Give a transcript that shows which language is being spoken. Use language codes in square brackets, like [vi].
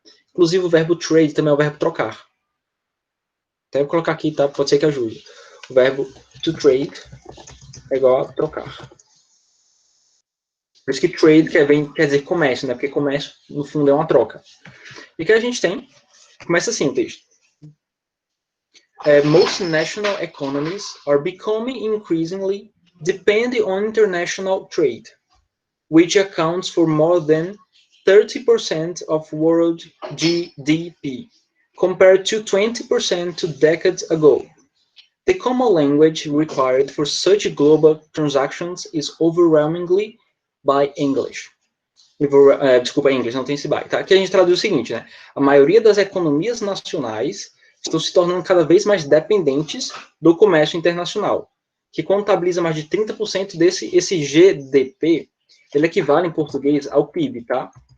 [pt] Inclusive o verbo trade também é o verbo trocar. Até vou colocar aqui, tá? Pode ser que ajude. O verbo to trade é igual a trocar. Por isso que trade quer dizer comércio, né? Porque comércio, no fundo, é uma troca. E o que a gente tem? Começa assim o texto. [en] Most national economies are becoming increasingly dependent on international trade, which accounts for more than 30% of world GDP, compared to 20% 2 decades ago. The common language required for such global transactions is overwhelmingly by English. [pt] Desculpa, English, não tem esse by. Tá? Aqui a gente traduz o seguinte, né? A maioria das economias nacionais estão se tornando cada vez mais dependentes do comércio internacional, que contabiliza mais de 30% esse GDP, ele equivale em português ao PIB, tá?